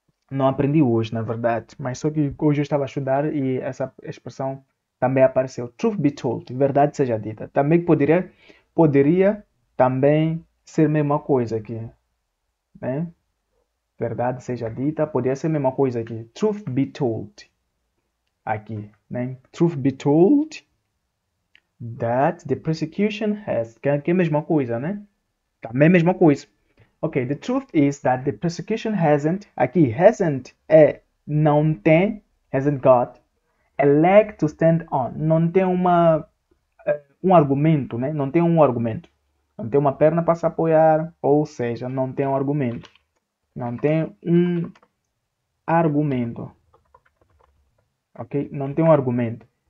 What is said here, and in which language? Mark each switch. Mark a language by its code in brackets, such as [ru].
[pt] Não aprendi hoje, na verdade, mas só que hoje eu estava a estudar e essa expressão também apareceu. [en] Truth be told, [pt] verdade seja dita. Também poderia também ser a mesma coisa aqui, né? Verdade seja dita, poderia ser a mesma coisa aqui. [en] Truth be told. [pt] Aqui, né? [en] Truth be told that the prosecution has... [pt] Que é a mesma coisa, né? Também a mesma coisa. Ok, [en] the truth is that the prosecution hasn't... [pt] Aqui, [en] hasn't [pt] é não tem, [en] hasn't got a leg to stand on. [pt] Não tem um argumento, né? Não tem um argumento. Não tem uma perna para se apoiar, ou seja, não tem um argumento. Não tem um argumento. Ok? Não tem um argumento.